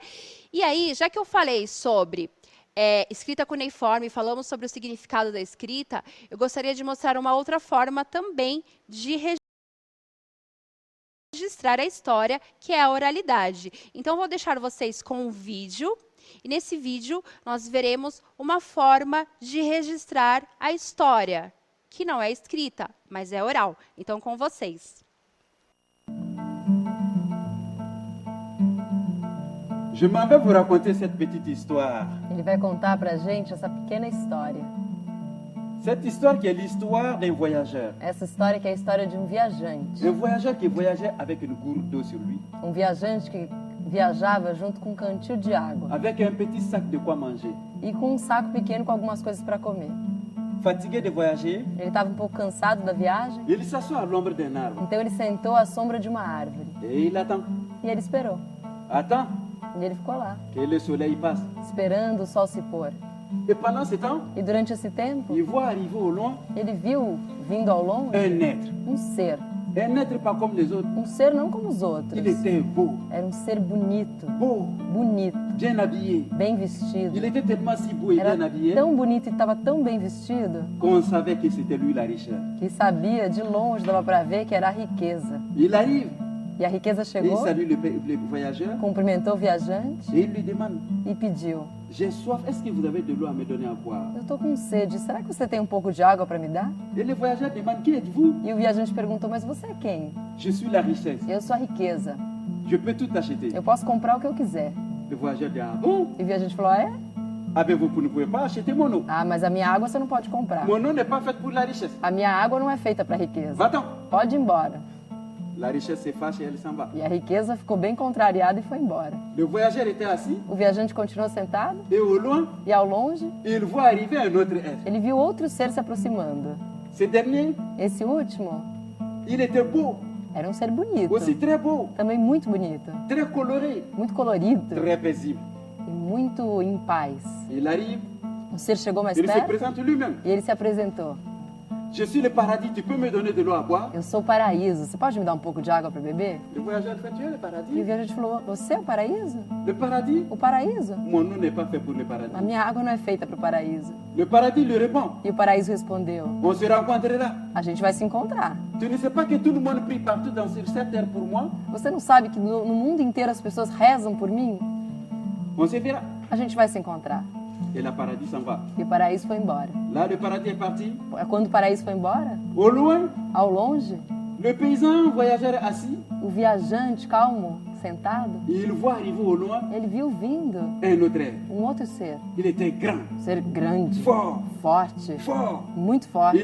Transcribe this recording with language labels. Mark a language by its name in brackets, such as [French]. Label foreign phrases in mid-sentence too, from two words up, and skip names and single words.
[Portuguese] E aí, já que eu falei sobre escrita cuneiforme, falamos sobre o significado da escrita, eu gostaria de mostrar uma outra forma também de registrar a história, que é a oralidade. Então, vou deixar vocês com um vídeo. E nesse vídeo, nós veremos uma forma de registrar a história, que não é escrita, mas é oral. Então, com vocês. [French] Je m'en vais vous raconter cette petite histoire. [Portuguese] Ele vai contar pra gente essa pequena história. [French] Cette histoire qui est l'histoire d'un voyageur. [Portuguese] Essa história que é a história de um viajante. [French] Un voyageur qui voyageait avec une gourde d'eau sur lui. [Portuguese] Um viajante que viajava junto com um cantil de água. [French] Avec un petit sac de quoi manger. [Portuguese] E com um saco pequeno com algumas coisas para comer. [French] Fatigué de voyager, [Portuguese] ele estava um pouco cansado da viagem. [French] Il s'assoit à l'ombre d'un arbre. [Portuguese] Então ele sentou à sombra de uma árvore. [French] Et il attend. [Portuguese] E ele esperou. [French] Attend. [Portuguese] E ele ficou lá. [French] Que le soleil passe. [Portuguese] Esperando o sol se pôr. [French] Et pendant ce temps, [Portuguese] e durante esse tempo, [French] il voit arriver au loin [Portuguese] ele viu vindo ao longe [French] un être. [Portuguese] Um ser. [French] Un être pas comme les autres. [Portuguese] Um ser não como os outros. [French] Il était beau, [Portuguese] Era um ser bonito, bonito, [French] bien habillé. [Portuguese] bem vestido. [French] Il était tellement si beau et [Portuguese] Era [French] bien habillé [Portuguese] tão bonito e estava tão bem vestido [French] qu'on savait que c'était lui la richesse. [Portuguese] que sabia, de longe dava para ver que era a riqueza. [French] Il arrive [Portuguese] E a riqueza [French] et il [Portuguese] chegou, [French] salue le voyageur [Portuguese] cumprimentou o viajante [French] et il lui demande, [Portuguese] e pediu: [French] j'ai soif, est-ce que vous avez de l'eau à me donner à boire? [Portuguese] eu tô com sede, será que você tem um pouco de água para me dar? [French] Et le voyageur demande, qui êtes-vous? [Portuguese] E o viajante perguntou: mas você é quem? [French] Je suis la richesse, [Portuguese] Eu sou a riqueza, [French] je peux tout acheter. [Portuguese] eu posso comprar o que eu quiser. [French] Le voyageur dit, ah bon? [Portuguese] E o viajante falou: ah, é? [French] Ah ben vous ne pouvez pas acheter mon eau. [Portuguese] Ah, mas a minha água você não pode comprar. [French] Mon eau n'est pas faite pour la richesse. [Portuguese] A minha água não é feita para riqueza. [French] Va-t'en. [Portuguese] Pode ir embora. [French] La richesse se fâche et elle s'en va. [Portuguese] E a riqueza ficou bem contrariada e foi embora. [French] Le voyageur était assis [Portuguese] O viajante continuou sentado [French] et au loin, [Portuguese] e ao longe [French] il voit arriver un autre être. [Portuguese] ele viu outro ser se aproximando. [French] Ce dernier, [Portuguese] Esse último [French] il était beau, [Portuguese] era um ser bonito, [French] aussi très beau, [Portuguese] também muito bonito, [French] très coloré, [Portuguese] muito colorido [French] très paisible. [Portuguese] e muito em paz. [French] Il arrive, [Portuguese] O ser chegou mais [French] il se [Portuguese] perto [French] présente lui-même. [Portuguese] e ele se apresentou. [French] Je suis le paradis, tu peux me donner de l'eau à boire? [Portuguese] Eu sou o paraíso, você pode me dar um pouco de água para beber? [French] Le voyageur fait, tu es le [Portuguese] E o [French] paradis? [Portuguese] viajante falou: você é o paraíso? [French] Le paradis? [Portuguese] O paraíso? [French] Mon eau n'est pas fait pour le paradis. [Portuguese] A minha água não é feita para o paraíso. [French] Le paradis lui répond, [Portuguese] E o paraíso respondeu: [French] on se rencontrera. [Portuguese] a gente vai se encontrar. [French] Tu ne sais pas que tout le monde prie partout sur cette terre pour moi? [Portuguese] Você não sabe que no mundo inteiro as pessoas rezam por mim? [French] On se verra. [Portuguese] A gente vai se encontrar. [French] Et le paradis s'en va. [Portuguese] E o paraíso foi embora. [French] Là, le paradis est parti. [Portuguese] Quando o paraíso foi embora, [French] Au loin, [Portuguese] ao longe, [French] le paysan voyageur est assis. [Portuguese] o viajante calmo, sentado, [French] Et il voit arriver au loin [Portuguese] ele viu vindo [French] un autre être. [Portuguese] um outro ser. [French] Il était grand, [Portuguese] Um ser grande, [French] fort, [Portuguese] forte, [French] fort. [Portuguese] muito forte.